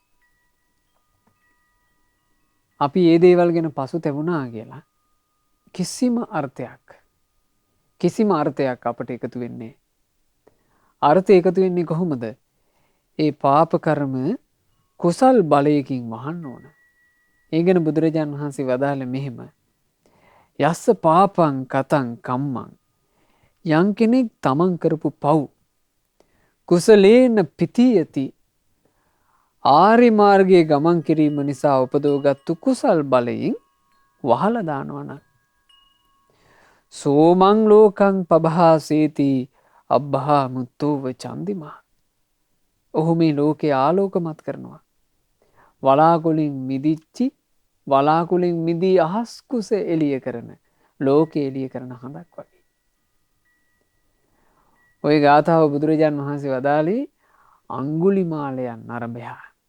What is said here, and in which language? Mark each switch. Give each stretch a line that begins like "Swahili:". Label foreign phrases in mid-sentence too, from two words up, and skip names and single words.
Sinhala: අපි ඒ දේවල් ගැන පසුතැවුණා කියලා කිසිම අර්ථයක් අපට එකතු වෙන්නේ. අර්ථය එකතු වෙන්නේ කොහොමද? ඒ පාප කර්ම කුසල් බලයකින් වහන්න ඕන. ඒ ගැන බුදුරජාණන් වහන්සේ වදාළ මෙහෙම.
Pali: යස්ස පාපං කතං කම්මං.
Sinhala: යම් කෙනෙක් තමන් කරපු පව්
Pali: කුසලේන පිතියති.
Sinhala: ආරි මාර්ගයේ ගමන් කිරීම නිසා උපදවගත්තු කුසල් බලයෙන් වහලා දානවා නම්
Pali: සෝමං ලෝකං පබහාසේති අබ්බහා මුත්තෝව චන්දිමා.
Sinhala: ඔහු මේ ලෝකේ ආලෝකමත් කරනවා. වලාකුලින් මිදී අහස් කුස එළිය කරන ලෝකේ එළිය කරන හඳක් වගේ. ওই ගාථාව බුදුරජාණන් වහන්සේ වදාළේ අඟුලිමාලයන් අරඹයා.